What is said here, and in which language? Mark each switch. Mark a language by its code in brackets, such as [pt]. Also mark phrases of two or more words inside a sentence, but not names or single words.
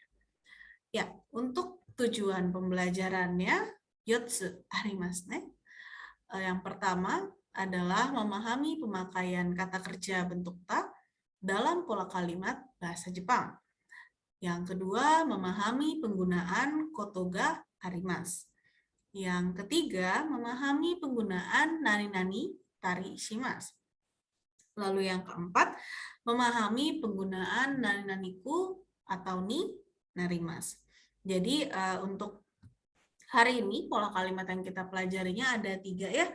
[id] Ya, untuk tujuan pembelajarannya, [ja] 四つありますね. [id] Yang pertama adalah memahami pemakaian kata kerja bentuk ta dalam pola kalimat bahasa Jepang. Yang kedua, memahami penggunaan [ja] ことがあります. [id] Yang ketiga, memahami penggunaan [ja] 何々たりします. [id] Lalu yang keempat, memahami penggunaan [ja] 何々く [id] atau [ja] になります. [id] Jadi untuk hari ini pola kalimat yang kita pelajarinya ada 3 ya.